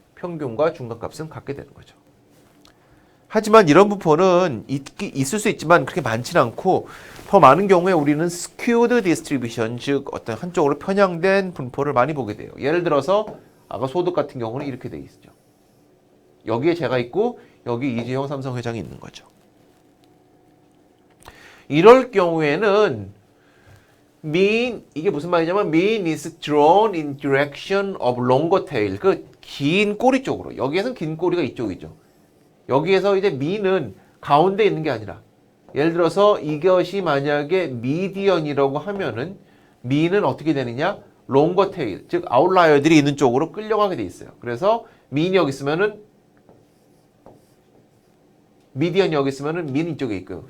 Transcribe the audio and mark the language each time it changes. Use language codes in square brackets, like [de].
[ko] 평균과 중간값은 같게 되는 거죠. 하지만 이런 분포는 있을 수 있지만 그렇게 많지는 않고 더 많은 경우에 우리는 skewed distribution, 즉 어떤 한쪽으로 편향된 분포를 많이 보게 돼요. 예를 들어서 아까 소득 같은 경우는 이렇게 돼 있죠. 여기에 제가 있고 여기 이재용 삼성 회장이 있는 거죠. 이럴 경우에는 [en] mean, [ko] 이게 무슨 말이냐면 [en] mean is drawn in direction of longer tail. [ko] 그 긴 꼬리 쪽으로. 여기에서는 긴 꼬리가 이쪽이죠. 여기에서 이제 mean은 가운데 있는 게 아니라 예를 들어서 이것이 만약에 미디언이라고 하면은 mean은 어떻게 되느냐? [en] longer tail, [ko] 즉 아웃라이어들이 있는 쪽으로 끌려가게 돼 있어요. 그래서 mean이 여기 있으면은 미디언이 여기 있으면은 mean 이쪽에 있고요.